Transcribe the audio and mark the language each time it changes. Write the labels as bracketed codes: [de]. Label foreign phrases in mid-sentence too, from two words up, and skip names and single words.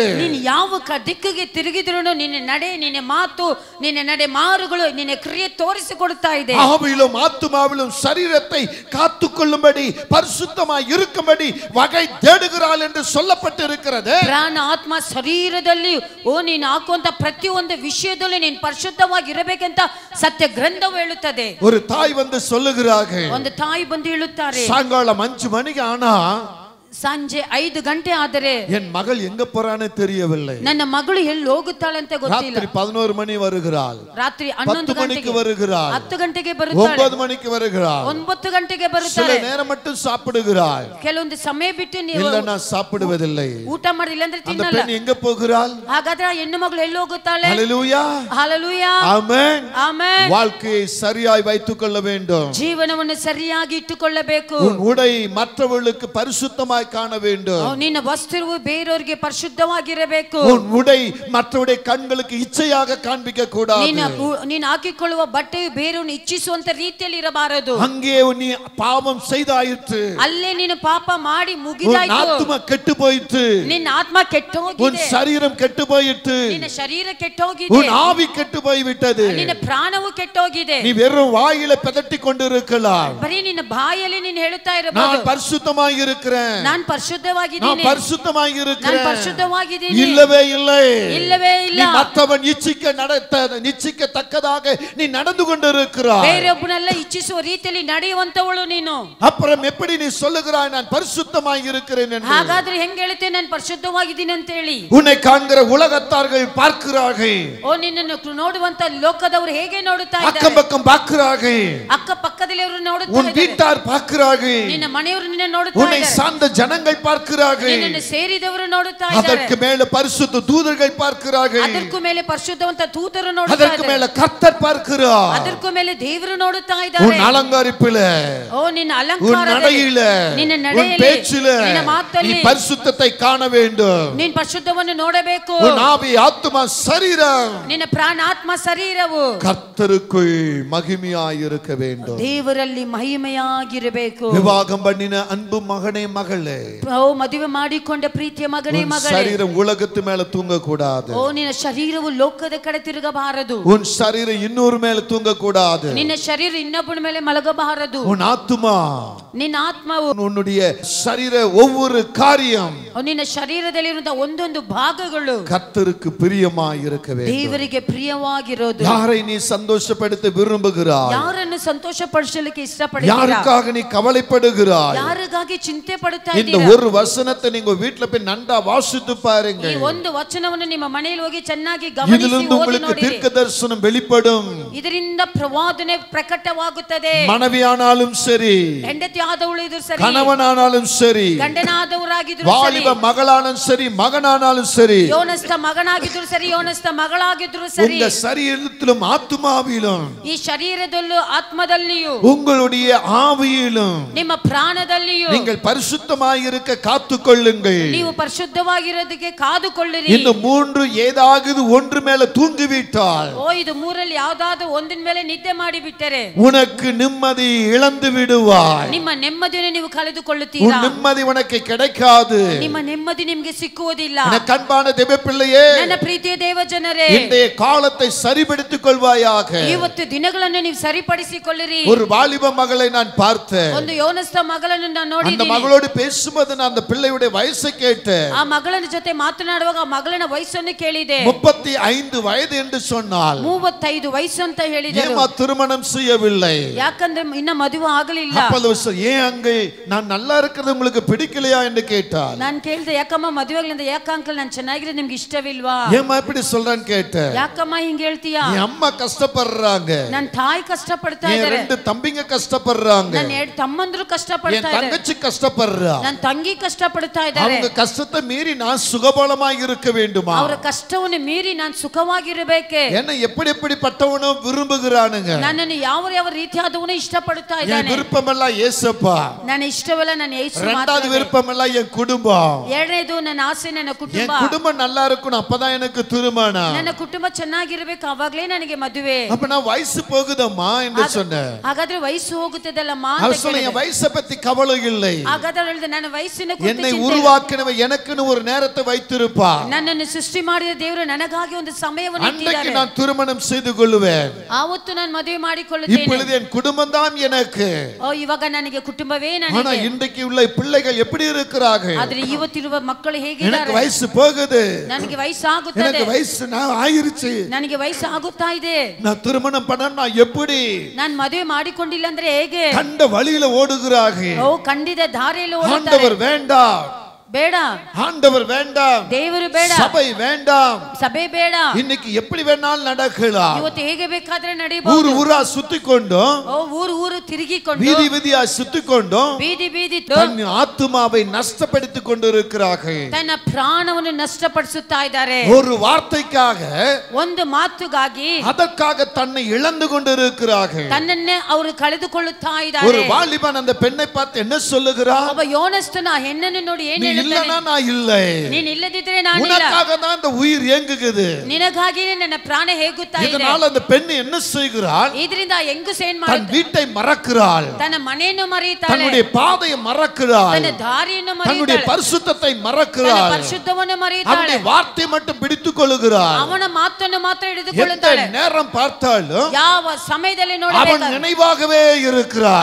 [kn] ನೀನು ಯಾವ ದಿಕ್ಕಿಗೆ ತಿರುಗಿದ್ರು ನಿನ್ನ ನಡೆ, ನಿನ್ನ ಮಾತು, ನಿನ್ನ ನಡೆ ಮಾರುಗಳು, ನಿನ್ನ ಕ್ರಿಯೆ ತೋರಿಸಿಕೊಡುತ್ತಾ ಇದೆ. [ta] ஆவியிலும் ஆத்துமாவிலும் சரீரத்தை காத்துக்கொள்ளும்படி, பரிசுத்தமாய் இருக்கும்படி வகை தேடுகிறாள் என்று சொல்லப்பட்டிருக்கிறது. [kn] ಪ್ರಾಣ ಆತ್ಮ ಶರೀರದಲ್ಲಿ ನೀನು ಹಾಕುವಂತ ಪ್ರತಿಯೊಂದು ವಿಷಯದಲ್ಲಿ ನೀನು ಪರಿಶುದ್ಧವಾಗಿ ಇರಬೇಕಂತ ಸತ್ಯ ಗ್ರಂಥವು ಹೇಳುತ್ತದೆ. [ta] ஒரு தாய் வந்து சொல்லுகிறார்கள், [kn] ಒಂದು ತಾಯಿ ಬಂದು ಹೇಳುತ್ತಾರೆ, [ta] சாயங்காலம் 5 மணிக்கு ஆனா [kn] ಸಂಜೆ 5 ಗಂಟೆ ಆದರೆ [ta] என் மகள் எங்க போறானே தெரியவில்லை. [kn] ನನ್ನ ಮಗಳು ಎಲ್ಲಿ ಹೋಗುತ್ತಾಳೆ ಅಂತ ಗೊತ್ತಿಲ್ಲ. [ta] ராத்திரி 11 மணி வருகிறாள், [kn] ರಾತ್ರಿ [ta] 10 மணிக்கு வருகிறாள், [kn] 10 ಗಂಟೆಗೆ ಬರುತ್ತಾಳೆ, [ta] 9 மணிக்கு வருகிறாள், [kn] 9 ಗಂಟೆಗೆ [ta] சில [kn] ಬರುತ್ತಾಳೆ. [ta] நேரம் மட்டும் சாப்பிடுகிறாள். [kn] ಕೆಲವೊಂದು ಸಮಯ ಬಿಟ್ಟು ನೀವು [ta] இல்ல நான் சாப்பிடுவதில்லை. [kn] ಊಟ ಮಾಡಿಲ್ಲ ಅಂದ್ರೆ [ta] அந்த [kn] ತಿನ್ನಲ್ಲ. [ta] பெண் எங்க போகிறாள்? [kn] ಹಾಗಾದ್ರೆ ಆ ಹೆಣ್ಣು ಮಗಳು ಎಲ್ಲಿ ಹೋಗುತ್ತಾಳೆ? [ta] ஹல்லேலூயா, [kn] ಹಲ್ಲೆಲೂಯಾ, [ta] ஆமென். [kn] ಆಮೆನ್. [ta] வாழ்க்கையை சரியாய் வைத்துக் கொள்ள வேண்டும். [kn] ಜೀವನವನ್ನು ಸರಿಯಾಗಿ ಇಟ್ಟುಕೊಳ್ಳಬೇಕು. [ta] உன் உடை மற்றவர்களுக்கு பரிசுத்தமாய் பரிசுத்தமாய் காண வேண்டும். [kn] ನಿನ್ನ ವಸ್ತ್ರವು ಬೇರೆಯವರಿಗೆ ಪರಿಶುದ್ಧವಾಗಿರಬೇಕು. [ta] உன் உடை மற்றவருடைய கண்களுக்கு இச்சையாக காண்பிக்க கூடாது. [kn] ನೀನು ಹಾಕಿಕೊಳ್ಳುವ ಬಟ್ಟೆಯು ಬೇರೆಯವನು ಇಚ್ಛಿಸುವಂತ ರೀತಿಯಲ್ಲಿ ಇರಬಾರದು. [ta] அங்கே நீ பாவம் செய்தாயிற்று, [kn] ಅಲ್ಲೇ ನೀನು ಪಾಪ ಮಾಡಿ ಮುಗಿದಾಯಿತು. [ta] உன் ஆத்துமா கெட்டு போயிற்று, [kn] ನಿನ್ನ ಆತ್ಮ ಕೆಟ್ಟು ಹೋಗಿದೆ. [ta] உன் சரீரம் கெட்டு போயிற்று, [kn] ನಿನ್ನ ಶರೀರ ಕೆಟ್ಟು ಹೋಗಿದೆ. [ta] உன் ஆவி கெட்டு போய்விட்டது. [kn] ನಿನ್ನ ಪ್ರಾಣವು ಕೆಟ್ಟು ಹೋಗಿದೆ. [ta] நீ வெறும் வாயில பெதட்டி கொண்டிருக்கலாம். [kn] ಬರೀ ನಿನ್ನ ಬಾಯಲ್ಲಿ ನೀನು ಹೇಳುತ್ತಾ ಇರಬಹುದು, [ta] நான் பரிசுத்தமாய் இருக்கிறேன், [kn] ನಾನು ಪರಿಶುದ್ಧವಾಗಿದ್ದೀನಿ, [ta] நான் பரிசுத்தமாய் இருக்கிறேன். [kn] ನಾನು ಪರಿಶುದ್ಧವಾಗಿದ್ದೀನಿ. [ta] இல்லவே இல்லை, [kn] இல்லவே ಇಲ್ಲ. [ta] நீ மற்றவன் இச்சிக்கத்தக்கதாக நீ நடந்து கொண்டிருக்கிறாய். [kn] ಬೇರೆಯೊಬ್ಬನೆಲ್ಲ ಇಚ್ಛಿಸುವ ರೀತಿಯಲ್ಲಿ ನಡೆಯುವಂತವಳು ನೀನು. [ta] அப்புறம் எப்படி நீ சொல்லுகிறாய் நான் பரிசுத்தமாய் இருக்கிறேன் என்று? [kn] ಹಾಗಾದ್ರೆ ಹೆಂಗೆ ಹೇಳ್ತೇನೆ ನಾನು ಪರಿಶುದ್ಧವಾಗಿದ್ದೀನಿ ಅಂತ ಹೇಳಿ? [ta] உன்னை காண்கிற உலகத்தார்கள் பார்க்கிறார்கள். [kn] ಓ ನಿನ್ನನ್ನು ನೋಡುವಂತ ಲೋಕದವರು ಹೇಗೆ ನೋಡುತ್ತಾ ಇದ್ದಾರೆ? [ta] அக்கம் பக்கம் பார்க்கிறார்கள். [kn] ಅಕ್ಕ ಪಕ್ಕದಲ್ಲಿ ಅವರು ನೋಡುತ್ತಾ [ta] உன் [kn] ಇದ್ದಾರೆ. [ta] வீட்டார் பார்க்கிறார்கள். [kn] ನಿನ್ನ ಮನೆಯವರು ನಿನ್ನ ನೋಡುತ್ತಾ [ta] உன்னை [kn] ಇದ್ದಾರೆ. [ta] சார்ந்த ஜனங்கள் பார்க்கிறார்கள். [kn] ನಿನ್ನನ್ನು ಸೇರಿದವರು ನೋಡುತ್ತಾ ಇದ್ದಾರೆ. [ta] அதற்கு மேல பரிசுத்த தூதர்கள் பார்க்கிறார்கள். [kn] ಅದಕ್ಕೂ ಮೇಲೆ ಪರಿಶುದ್ಧವಂತ ದೂತರು ನೋಡುತ್ತಾ [ta] அதற்கு [kn] ಇದ್ದಾರೆ. [ta] மேல கர்த்தர் பார்க்கிறார். [kn] ಅದಕ್ಕೂ ಮೇಲೆ ದೇವರು ನೋಡುತ್ತಾ ಇದ್ದಾರೆ. [ta] உன் அலங்கரிப்பில, [kn] ಓ ನಿನ್ನ [ta] உன் [kn] ಅಲಂಕಾರದಲ್ಲಿ, [ta] நடையில, [kn] ನಿನ್ನ [ta] உன் [kn] ನಡೆಯಲ್ಲಿ, [ta] பேச்சில [kn] ನಿನ್ನ [ta] நீ [kn] ಮಾತಲ್ಲಿ [ta] பரிசுத்தத்தை காண வேண்டும். [kn] ನೀನು ಪರಿಶುದ್ಧವನ್ನು ನೋಡಬೇಕು. [ta] உன் ஆவி ஆத்துமா சரீரம் [kn] ನಿನ್ನ ಪ್ರಾಣ ಆತ್ಮ ಶರೀರವು [ta] கர்த்தருக்குள் மகிமையாய் இருக்க வேண்டும். [kn] ದೇವರಲ್ಲಿ ಮಹಿಮೆಯಾಗಿರಬೇಕು. [ta] விவாகம் பண்ணின அன்பு மகனே மகளே, [kn] ಓ ಮದುವೆ ಮಾಡಿಕೊಂಡ ಪ್ರೀತಿಯ ಮಗನೇ [ta] உன் [kn] ಮಗಳೇ, [ta] சரீரம் உலகத்து மேல தூங்க கூடாது. [kn] ಓ ನಿನ್ನ ಶರೀರವು ಲೋಕದ ಕಡೆ ತಿರುಗಬಾರದು. [ta] உன் சரீரம் இன்னொரு மேல தூங்க கூடாது. [kn] ನಿನ್ನ ಶರೀರ ಇನ್ನೊಬ್ಬನ ಮೇಲೆ ಮಲಗಬಾರದು. [ta] உன் ஆத்துமா, [kn] ನಿನ್ನ ಆತ್ಮವು, [ta] உன்னுடைய சரீர ஒவ்வொரு காரியம் [kn] ನಿನ್ನ ಶರೀರದಲ್ಲಿರುವಂತಹ ಒಂದೊಂದು ಭಾಗಗಳು [ta] கர்த்தருக்கு பிரியமாய் இருக்க வேண்டும். [kn] ದೇವರಿಗೆ ಪ್ರಿಯವಾಗಿರೋದು. [ta] யாரை நீ சந்தோஷப்படுத்த விரும்புகிறாய்? [kn] ಯಾರನ್ನು ಸಂತೋಷ ಪಡಿಸಲಿಕ್ಕೆ ಇಷ್ಟಪಡ್ತೀರಾ? [ta] யாருக்காக நீ கவலைப்படுகிறாய்? [kn] ಯಾರಿಗಾಗಿ ಚಿಂತೆ ಪಡುತ್ತಾ [ta] இந்த [kn] ಇದ್ದೀರಾ? [ta] ஒரு வசனத்தை நீங்க வீட்ல போய் நன்றா வாசித்து பாருங்க. [kn] ಈ ಒಂದು ವಚನವನ್ನು ನಿಮ್ಮ ಮನೆಯಲ್ಲಿ ಹೋಗಿ ಚೆನ್ನಾಗಿ [ta] இதிலிருந்து [kn] ಗಮನಿಸಿ ಓದಿ [ta] உங்களுக்கு [kn] ನೋಡಿ. [ta] தீர்க்க தரிசனம் வெளிப்படும். [kn] ಇದರಿಂದ ಪ್ರವಾದನೆ ಪ್ರಕಟವಾಗುತ್ತದೆ. [ta] மனைவியானாலும் சரி, [kn] ಹೆಂಡತಿ ಆದವಳು ಇದ್ರು ಸರಿ, [ta] கணவனானாலும் சரி, [kn] ಗಂಡನಾದವರಾಗಿದ್ರು ಸರಿ, [ta] வாலிப மகளானாலும் சரி, மகனானாலும் சரி, [kn] ಯೋನಸ್ಥ ಮಗನಾಗಿದ್ರು ಸರಿ, ಯೋನಸ್ಥ ಮಗಳಾಗಿದ್ರು ಸರಿ, [ta] உங்க சரீரத்திலும் ஆத்துமாவிலும், [kn] ಈ ಶರೀರದಲ್ಲೂ ಆತ್ಮದಲ್ಲಿಯೂ, [ta] உங்களுடைய ஆவியிலும் [kn] ನಿಮ್ಮ ಪ್ರಾಣದಲ್ಲಿಯೂ [ta] நீங்கள் பரிசுத்தமாய் இருக்க காத்துக்கொள்ளுங்கள். [kn] ನೀವು ಪರಿಶುದ್ಧವಾಗಿರೋದಕ್ಕೆ ಕಾದುಕೊಳ್ಳಿರಿ. [ta] இந்த மூன்று ஏதாவது ஒன்று மேல தூங்கிவிட்டால், [kn] ಓ ಇದು ಮೂರಲ್ಲಿ ಯಾವ್ದಾದ್ರು ಒಂದಿನ ಮೇಲೆ ನಿದ್ದೆ ಮಾಡಿ ಬಿಟ್ಟರೆ [ta] உனக்கு நிம்மதி இழந்து விடுவாய். [kn] ನಿಮ್ಮ ನೆಮ್ಮದಿಯನ್ನು ನೀವು [ta] உன் [kn] ಕಳೆದುಕೊಳ್ಳುತ್ತೀರಾ. [ta] நிம்மதி உனக்கு கிடைக்காது. [kn] ನಿಮ್ಮ ನೆಮ್ಮದಿ ನಿಮಗೆ ಸಿಕ್ಕುವುದಿಲ್ಲ. [ta] எனக்கு அன்பான தேவ பிள்ளையே, [kn] ನನ್ನ ಪ್ರೀತಿಯ ದೇವ ಜನರೇ, [ta] இன்றைய காலத்தை சரிபடுத்திக் கொள்வாயாக. [kn] ಇವತ್ತು ದಿನಗಳನ್ನು ನೀವು ಸರಿಪಡಿಸಿಕೊಳ್ಳಿರಿ. [ta] ஒரு வாலிப மகளை நான் பார்த்தேன். [kn] ಒಂದು ಯೋನಸ್ಥ ಮಗಳನ್ನು ನಾನು [ta] அந்த [kn] ನೋಡಿದ್ದೀನಿ. [ta] மகளோடு பேசும்போது நான் அந்த பிள்ளையுடைய வயசை கேட்டேன். [kn] ಆ ಮಗಳ ಜೊತೆ ಮಾತನಾಡುವಾಗ ಆ ಮಗಳ ವಯಸ್ಸನ್ನು ಕೇಳಿದೆ. [ta] 35 வயது என்று சொன்னால் [kn] 35 ವಯಸ್ಸು ಅಂತ ಹೇಳಿದರು. [ta] ஏமா திருமணம் செய்யவில்லை? [kn] ಯಾಕಂದ್ರೆ ಇನ್ನ ಮದುವೆ ಆಗಲಿಲ್ಲ. [ta] ஏன் அங்கே நான் நல்லா இருக்கிறது உங்களுக்கு பிடிக்கலையா என்று கேட்டால், [kn] ನಾನು ಕೇಳಿದೆ ಯಾಕಮ್ಮ ಮದುವೆ ಆಗಲಿಲ್ಲ? ಯಾಕ ಅಂಕಲ್ ನಾನು ಚೆನ್ನಾಗಿರೋದು ನಿಮ್ಗೆ ಇಷ್ಟವಿಲ್ವಾ? [ta] ஏமா இப்படி சொல்றேன்னு கேட்டேன். [kn] ಯಾಕಮ್ಮ ಹಿಂಗೆ ಹೇಳ್ತೀಯಾ? [ta] என் அம்மா கஷ்டப்படுறாங்க, [kn] ನನ್ನ ತಾಯಿ ಕಷ್ಟ ಪಡ್ತಾ [ta] என் [kn] ಇದ್ದಾರೆ, [ta] 2 தம்பிங்க கஷ்டப்படுறாங்க, [kn] ನನ್ನ 2 ತಮ್ಮಂದ್ರು ಕಷ್ಟ [ta] என் [kn] ಪಡ್ತಾ ಇದ್ದಾರೆ, [ta] தங்கச்சி கஷ்டப்படுறா. [kn] ನನ್ನ ತಂಗಿ ಕಷ್ಟ ಪಡ್ತಾ ಇದ್ದಾರೆ. [ta] அவங்க கஷ்டத்தை மீறி நான் சுகபலமாய் இருக்க வேண்டுமா? [kn] ಅವರ ಕಷ್ಟವನ್ನು ಮೀರಿ ನಾನು ಸುಖವಾಗಿರಬೇಕೆ? [ta] என்ன எப்படி எப்படிப்பட்டவனோ விரும்புகிறானுங்க. [kn] ನನ್ನನ್ನು ಯಾವ ಯಾವ ರೀತಿಯಾದವನು ಇಷ್ಟಪಡ್ತಾ [ta] என் [kn] ಇದ್ದಾನೆ. [ta] விருப்பமெல்லாம் ஏசப்பா, [kn] ನನ್ನ ಇಷ್ಟವೆಲ್ಲ ನನ್ನ ಯೇಸು [ta] இரண்டாவது [kn] ಮಾತ್ರವೇ. [ta] விருப்பமெல்லாம் என் குடும்பம். [kn] ಎರಡನೇದು ನನ್ನ ಆಸೆ ನನ್ನ [ta] என் [kn] ಕುಟುಂಬ. [ta] குடும்பம் நல்லா இருக்கணும், அப்பதான் எனக்கு திருமணம். [kn] ನನ್ನ ಕುಟುಂಬ ಚೆನ್ನಾಗಿರ್ಬೇಕು, ಅವಾಗ್ಲೇ ನನಗೆ ಮದುವೆ. [ta] அப்ப நான் வயசு போகுதம்மா என்று சொன்னேன். [kn] ಹಾಗಾದ್ರೆ ವಯಸ್ಸು ಹೋಗುತ್ತದಲ್ಲಮ್ಮ [ta] அவர் [kn] ಅಂತ [ta] சொல்ல [kn] ಕೇಳಿದೆ. [ta] என் வயசை பத்தி கவலை இல்லை. [kn] ಹಾಗಾದ್ರೆ ಹೇಳಿದೆ ನನ್ನ ವಯಸ್ಸಿನ ಕುರಿತು [ta] என்னை [kn] ಚಿಂತೆ ಇಲ್ಲ. [ta] உருவாக்கினவன் எனக்குன்னு ஒரு நேரத்தை வைத்திருப்பார். [kn] ನನ್ನನ್ನು ಸೃಷ್ಟಿ ಮಾಡಿದ ದೇವರು ನನಗಾಗಿ ಒಂದು ಸಮಯವನ್ನು [ta] அன்றைக்கு [kn] ಇಟ್ಟಿದ್ದಾರೆ. [ta] நான் திருமணம் செய்து கொள்ளுவேன். [kn] ಆವತ್ತು ನಾನು ಮದುವೆ ಮಾಡಿಕೊಳ್ಳುತ್ತೇನೆ. [ta] இப்பொழுது என் குடும்பம் தான் எனக்கு. [kn] ಓ ಇವಾಗ ನನಗೆ ಕುಟುಂಬವೇ [ta] ஆனா [kn] ನನಗೆ. [ta] இன்றைக்கு உள்ள பிள்ளைகள் எப்படி இருக்கிறார்கள்? [kn] ಆದ್ರೆ ಇವತ್ತಿರುವ ಮಕ್ಕಳು [ta] எனக்கு [kn] ಹೇಗಿದ್ದಾರೆ? [ta] வயசு போகுது, [kn] ನನಗೆ ವಯಸ್ಸಾಗುತ್ತದೆ, [ta] எனக்கு வயசு நான் ஆயிருச்சு, [kn] ನನಗೆ ವಯಸ್ಸಾಗುತ್ತಾ ಇದೆ, [ta] நான் திருமணம் பண்ண நான் எப்படி? [kn] ನಾನು ಮದುವೆ ಮಾಡಿಕೊಂಡಿಲ್ಲ ಅಂದ್ರೆ ಹೇಗೆ? [ta] கண்ட வழியில ஓடுகிறார்கள். [kn] ಓ ಖಂಡಿತ ದಾರಿಯಲ್ಲಿ ಓಡುತ್ತಾರೆ. [ta] ஆண்டவர் வேண்டாம், [kn] ಬೇಡ, [ta] ஆண்டவர் வேண்டாம், [kn] ದೇವರು ಬೇಡ, [ta] சபை வேண்டாம், [kn] ಸಭೆ ಬೇಡ. [ta] இன்னைக்கு எப்படி வேணாலும் நடக்கலாம். [kn] ಇವತ್ತು ಹೇಗೆ ಬೇಕಾದ್ರೆ ನಡೀಬಹುದು. [ta] ஊரா சுத்திக்கொண்டு, [kn] ಊರು ತಿರುಗಿಕೊಂಡು, [ta] வீதி வீதியா சுத்திக்கொண்டு [kn] ಬೀದಿ [ta] தன் ஆத்துமாவை நஷ்டப்படுத்திக் கொண்டிருக்கிறார்கள். [kn] ತನ್ನ ಪ್ರಾಣವನ್ನು ನಷ್ಟಪಡಿಸುತ್ತಾ ಇದ್ದಾರೆ. [ta] ஒரு வார்த்தைக்காக, [kn] ಒಂದು ಮಾತುಗಾಗಿ [ta] அதற்காக தன்னை இழந்து கொண்டிருக்கிறார்கள். [kn] ತನ್ನನ್ನೇ ಅವರು ಕಳೆದುಕೊಳ್ಳುತ್ತಾ [ta] ஒரு [kn] ಇದ್ದಾರೆ. [ta] வாலிபன் அந்த பெண்ணை பார்த்து என்ன சொல்லுகிறார்? [kn] ಒಬ್ಬ ಯೋನಸ್ತನ ಆ ಹೆಣ್ಣನ್ನು ನೋಡಿ ಏನು [ta] நீ [kn] ಹೇಳುತ್ತಾನೆ? [ta] இல்லனா நான் இல்லை, [kn] ನೀನು ಇಲ್ಲದಿದ್ರೆ ನಾನು ಇಲ್ಲ, [ta] உனக்காக தான் அந்த உயிர் ஏங்குகிறது. [kn] ನಿನಗಾಗಿಯೇ ನನ್ನ ಪ್ರಾಣ ಹೇಗುತ್ತಾ ಇದೆ. [ta] இதனால அந்த பெண் என்ன செய்கிறாள்? [kn] ಇದರಿಂದ ಹೆಂಗಸು ಏನ್ [ta] தன் [kn] ಮಾಡುತ್ತಾಳೆ? [ta] வீட்டை மறக்கிறாள், [kn] ತನ್ನ ಮನೆಯನ್ನು ಮರೆಯುತ್ತಾಳೆ, [ta] தன்னுடைய பாதையை மறக்கிறாள், [kn] ತನ್ನ ದಾರಿಯನ್ನು [ta] தன்னுடைய [kn] ಮರೆಯುತ್ತಾಳೆ, [ta] பரிசுத்தத்தை [kn] ತನ್ನ [ta] மறக்கிறாள், [kn] ಪರಿಶುದ್ಧವನ್ನು ಮರೆಯುತ್ತಾಳೆ, [ta] அவனுடைய வார்த்தை மட்டும் பிடித்துக் கொள்ளுகிறாள். [kn] ಅವನ ಮಾತನ್ನು ಮಾತ್ರ [ta] எந்த [kn] ಹಿಡಿದುಕೊಳ್ಳುತ್ತಾಳೆ. [ta] நேரம் பார்த்தாலும் [kn] ಯಾವ ಸಮಯದಲ್ಲಿ [ta] அவன் [kn] ನೋಡಬೇಕು [ta] நினைவாகவே இருக்கிறான்,